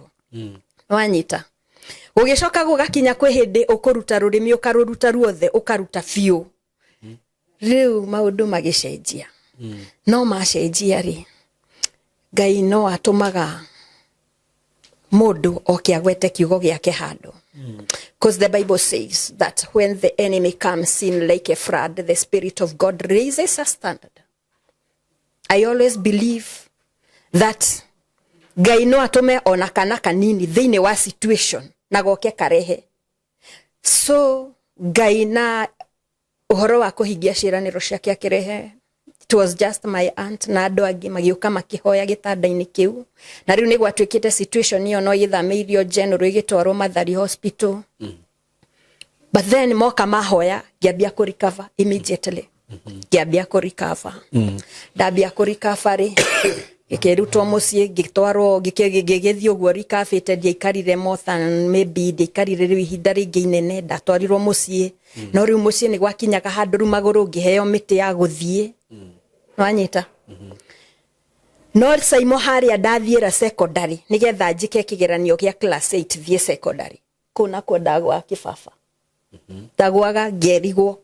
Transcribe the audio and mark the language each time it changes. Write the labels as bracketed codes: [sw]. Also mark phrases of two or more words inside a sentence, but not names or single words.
[ki] Wanyita ugicoka gugakinya kwi hindi ukuruta rurimi ukaruruta ruothe ukaruta fiu. Riu maundu magicenjia. No macenjia ri Ngai no atumaga mundu okiagwete kiugo giake handu. [en] Because the Bible says that when the enemy comes in like a flood, the Spirit of God raises a standard. I always believe that [ki] Ngai no atume ona kana kanini thiini wa situation na goke karehe. So Ngai na uhoro wa kuhingia ciraniro ciake akirehe. [en] It was just my aunt [ki] na andu angi magiuka makihoya gitanda-ini kiu, na riu ni gwatuikite situation iyo no yithamirio General igitwarwo Mathari Hospital. [en] But then [ki] moka mahoya ngiambia ku [en] recover immediately. [ki] Ngiambia ku recover. Ndambia ku recover ri ikirutwo mucie gitwarwo gigithio guo rikafite ndiaikarire [en] more than maybe [ki] ndiaikarire riu ihinda ringi inene ndatwarirwo mucie. No riu mucie ni gwakinyaga handu maguru ngiheo miti ya guthie. Wanyita. No Saimo haria ndathiira secondary nigetha njike kigeranio gia class 8 thie secondary. Kuna kwa ndagwa kibaba. Ndagwaga ngerigwo.